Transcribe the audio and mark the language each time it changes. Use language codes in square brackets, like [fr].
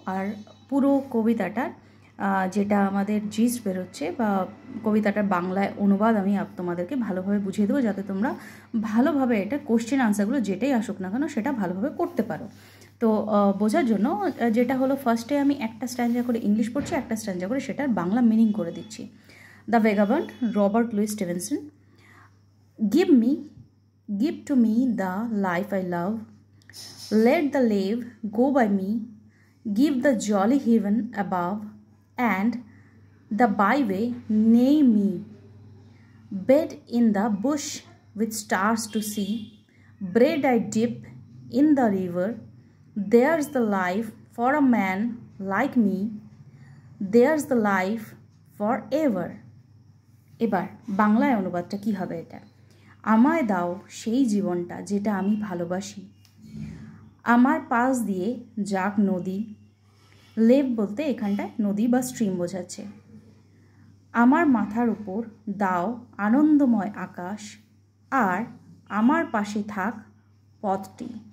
[bn] আর পুরো কবিতাটার যেটা আমাদের জিস্ট বেরোচ্ছে বা কবিতাটার বাংলায় অনুবাদ আমি তোমাদেরকে ভালোভাবে বুঝিয়ে দেবো, যাতে তোমরা ভালোভাবে এটা কোশ্চেন আনসারগুলো যেটাই আসুক না কেন সেটা ভালোভাবে করতে পারো। তো বোঝার জন্য যেটা হলো, ফার্স্টে আমি একটা স্ট্যান্জা করে ইংলিশ পড়ছি, একটা স্ট্যান্জা করে সেটার বাংলা মিনিং করে দিচ্ছি। [en] The vagabond, Robert Louis Stevenson. Give to me the life I love. Let the lave go by me. Give the jolly heaven above, and the byway neigh me. Bed in the bush with stars to see. Bread I dip in the river. There's the life for a man like me. There's the life forever. [bn] এবার বাংলায় অনুবাদটা কী হবে? এটা, আমায় দাও সেই জীবনটা যেটা আমি ভালোবাসি, আমার পাশ দিয়ে যাক নদী। লেভ বলতে এখানটায় নদী বা স্ট্রিম বোঝাচ্ছে। আমার মাথার উপর দাও আনন্দময় আকাশ, আর আমার পাশে থাক পথটি।